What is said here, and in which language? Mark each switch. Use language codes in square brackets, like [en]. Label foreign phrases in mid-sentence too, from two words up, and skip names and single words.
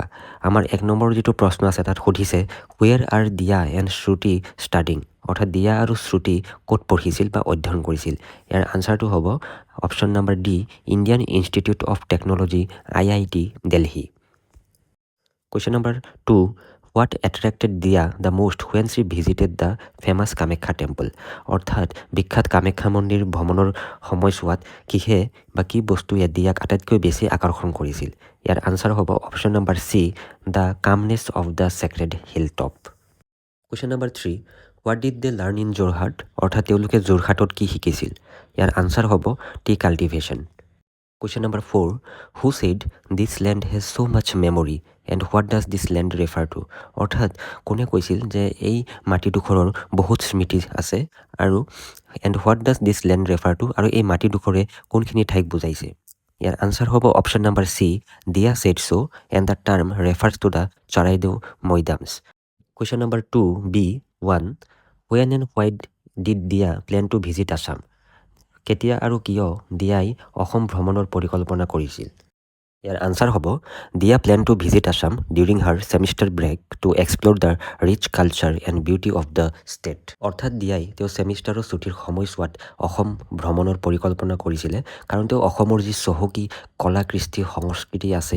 [as] আমাৰ 1 নম্বৰ যিটো প্ৰশ্ন আছে তাত সুধিছে [en] where are Dia and Shruti studying, [as] অৰ্থাৎ দিয়া আৰু শ্ৰুতি ক'ত পঢ়িছিল বা অধ্যয়ন কৰিছিল। ইয়াৰ আনচাৰটো হ'ব [en] option number [as] ডি ইণ্ডিয়ান ইনষ্টিটিউট অফ টেকন'লজি IIT দিল্লী। [en] question number 2 what attracted Dia the most when she visited the famous Kamakhya temple [as] অৰ্থাৎ বিখ্যাত কামাখ্যা মন্দিৰ ভ্ৰমণৰ সময়ছোৱাত কিহে বা কি বস্তুৱে দিয়াক আটাইতকৈ বেছি আকৰ্ষণ কৰিছিল ইয়াৰ আনচাৰ হ'ব [en] option number C the calmness of the sacred hill top question number 3 what did they learn in Jorhat [as] অৰ্থাৎ তেওঁলোকে যোৰহাটত কি শিকিছিল ইয়াৰ আনচাৰ হ'ব [en] tea cultivation Question number 4. Who said this land has so much memory and what does this land refer to? [as] অৰ্থাৎ কোনে কৈছিল যে এই মাটিডোখৰৰ বহুত স্মৃতি আছে আৰু [en] and what does this land refer to [as] আৰু এই মাটিডোখৰে কোনখিনি ঠাইক বুজাইছে ইয়াৰ আনচাৰ হ'ব [en] option number C Dia said so and the term refers to the Charaideo Moidams. Question number 2b1 when and why did Dia plan to visit Assam? [as] কেতিয়া আৰু কিয় দিয়াই অসম ভ্ৰমণৰ পৰিকল্পনা কৰিছিল ইয়াৰ আনচাৰ হ'ব [en] Dia plan to visit Assam during her semester break to explore the rich culture and beauty of the state [as] অৰ্থাৎ দিয়াই তেওঁ ছেমিষ্টাৰৰ ছুটিৰ সময়ছোৱাত অসম ভ্ৰমণৰ পৰিকল্পনা কৰিছিলে কাৰণ তেওঁ অসমৰ যি চহকী কলা কৃষ্টি সংস্কৃতি আছে